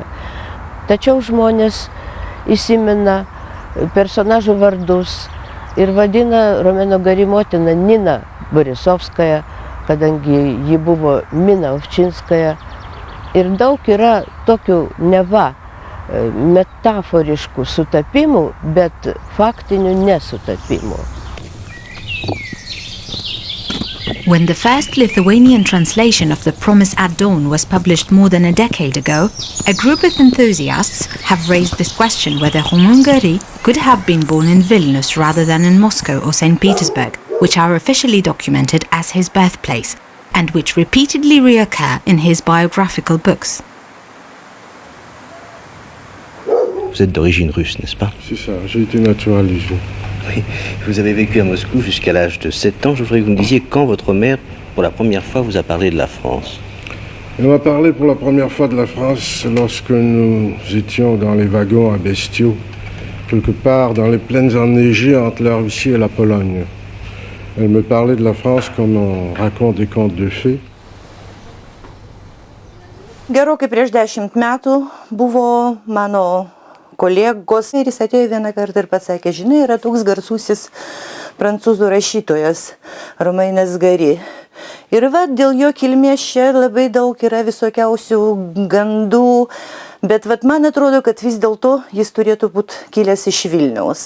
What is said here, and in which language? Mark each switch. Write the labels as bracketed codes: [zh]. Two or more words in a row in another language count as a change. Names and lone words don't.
[lt] Tačiau žmonės įsimena personažų vardus ir vadina Romaino Gary motiną Nina Borisovskaja, kadangi ji buvo Mina Ovčinskaja. Ir daug yra tokių neva metaforiškų sutapimų, bet faktinių nesutapimų. [en] When the first Lithuanian translation of The Promise at Dawn was published more than a decade ago, a group of enthusiasts have raised this question whether Roman Gary could have been born in Vilnius rather than in Moscow or St. Petersburg, which are officially documented as his birthplace, and which repeatedly reoccur in his biographical books. [fr] Vous êtes d'origine russe, n'est-ce pas? C'est ça, j'ai été naturalisé. Oui. Vous avez vécu à Moscou jusqu'à l'âge de 7 ans. Je voudrais que vous me disiez quand votre mère, pour la première fois, vous a parlé de la France. Elle m'a parlé pour la première fois de la France lorsque nous étions dans les wagons à Bestiaux, quelque part dans les plaines enneigées entre la Russie et la Pologne. Elle me parlait de la France comme on raconte des contes de fées. [lt] Gerokai prieš 10 metų buvo mano kolegos ir jis atėjo vieną kartą ir pasakė, žinai, yra toks garsusis prancūzų rašytojas Romanas Gary. Ir dėl jo kilmės čia labai daug yra visokiausių gandų, bet man atrodo, kad vis dėlto jis turėtų būti kilęs iš Vilniaus.